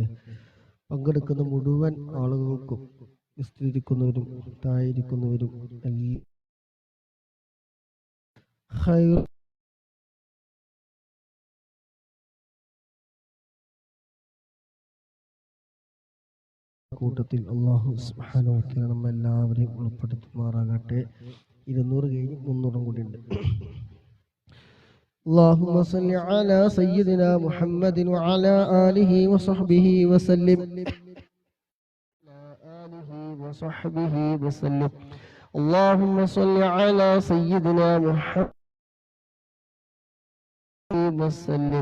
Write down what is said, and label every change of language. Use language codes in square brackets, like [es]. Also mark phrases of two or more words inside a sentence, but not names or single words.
[ml] പങ്കെടുക്കുന്ന മുഴുവൻ ആളുകൾക്കും, വിസ്തരിക്കുന്നവരും തായിരിക്കുന്നവരും ഹൈർ കൂട്ടത്തിൽ അല്ലാഹു [ar] سبحانه وتعالى [ml] നമ്മെല്ലാവരെയും ഉൾപ്പെടുത്തുമാറാകട്ടെ. 200 കഴിഞ്ഞ് 300 കൂടി ഉണ്ട്. [ar] اللهم صل على سيدنا محمد وعلى آله وصحبه وسلم. اللهم صل على سيدنا محمد وسلم.